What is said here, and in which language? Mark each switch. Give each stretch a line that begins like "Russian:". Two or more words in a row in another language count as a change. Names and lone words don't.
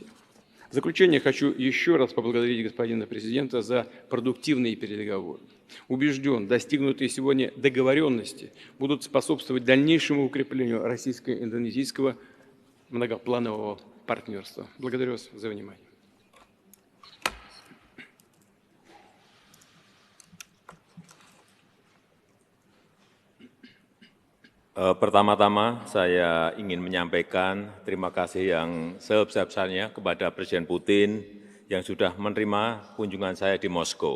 Russian: В заключение хочу еще раз поблагодарить господина президента за продуктивные переговоры. Убежден, достигнутые сегодня договоренности будут способствовать дальнейшему укреплению российско-индонезийского многопланового партнерства. Благодарю вас за внимание.
Indonesian: Pertama-tama saya ingin menyampaikan terima kasih yang sebesar-besarnya kepada Presiden Putin yang sudah menerima kunjungan saya di Moskow.